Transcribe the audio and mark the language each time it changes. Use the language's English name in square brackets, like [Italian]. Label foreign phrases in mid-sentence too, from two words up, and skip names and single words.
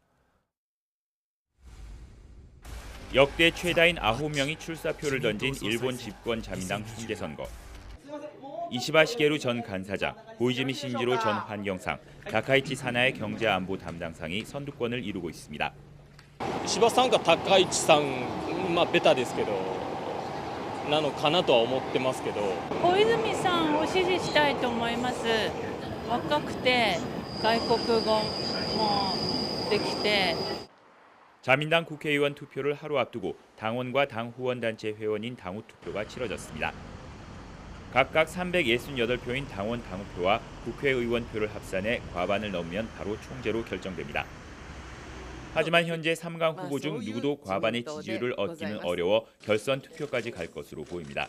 [Korean] 역대 최다인 9명이 출사표를 던진 일본 집권 자민당 총재 선거. 이시바 시게루 전 간사장, 고이즈미 신지로 전 환경상, 다카이치 사나의 경제안보 담당상이 선두권을 이루고 있습니다. [Japanese] 이시바 さんか高市さん、ベタですけど、なのかなとは思ってますけど。小泉さんを支持したいと思います。若くて外国語もできて。 [Korean] 자민당 국회의원 투표를 하루 앞두고 당원과 당 후원단체 회원인 당후 투표가 치러졌습니다. 각각 368표인 당원 당후표와 국회의원 표를 합산해 과반을 넘으면 바로 총재로 결정됩니다. 하지만 현재 3강 후보 중 누구도 과반의 지지율을 얻기는 어려워 결선 투표까지 갈 것으로 보입니다.